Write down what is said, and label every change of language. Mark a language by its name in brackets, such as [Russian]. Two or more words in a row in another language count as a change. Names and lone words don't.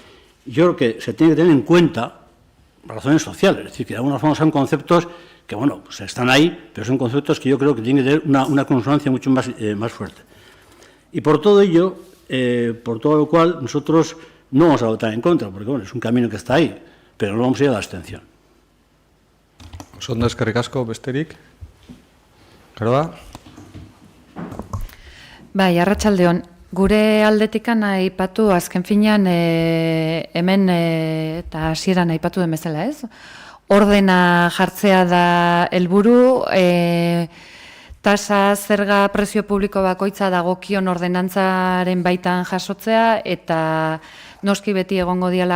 [Spanish] Yo creo que se tiene que tener en cuenta razones sociales, es decir, que de alguna forma son conceptos que, bueno, pues están ahí, pero son conceptos que yo creo que tienen que tener una consonancia mucho más fuerte. Y por todo ello, por todo lo cual, nosotros no vamos a votar en contra, porque, bueno, es un camino que está ahí, pero no vamos a ir a la abstención. [Basque] Ondo, eskerrik asko, besterik? Garoa? Bai, arratsaldeon. Gure aldetikan aipatu azken finean hemen eta hasieran aipatu den bezala, ez? Ordena jartzea da helburu, tasa zerga prezio publiko bakoitza dagokion ordenantzaren baitan jasotzea eta Noski beti egongo diala